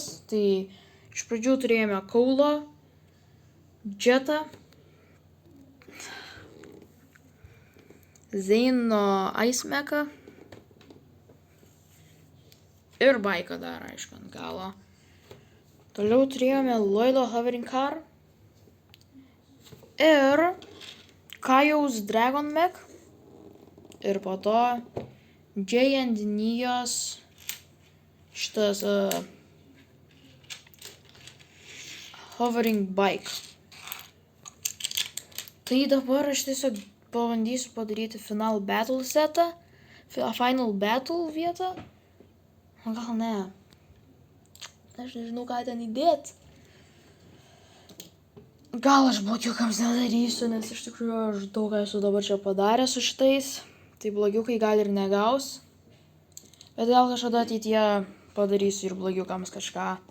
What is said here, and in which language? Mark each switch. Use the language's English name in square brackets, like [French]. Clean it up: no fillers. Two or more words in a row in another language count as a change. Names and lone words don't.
[Lithuanian] Tai iš pradžių turėjome Kaulo, Jetą, Zeino Ice Mecha ir baiką dar, aišku, ant galo. Toliau turėjome Lloydo Hovering Car ir Kajaus Dragon Mech ir po to Jay and Nijos šitas [English] hovering bike. [Lithuanian] Tai dabar aš tiesiog pabandysiu padaryti [English] final battle [Lithuanian] setą, [English] final battle [Lithuanian] vietą. Gal ne. Aš nežinau, ką ten įdėti. Gal aš blogiukams nedarysiu, nes iš tikrųjų aš daug esu dabar čia padaręs su šitais. Tai blogiukai gal ir negaus. Bet gal kažkada ateityje padarysiu ir blogiukams kažką.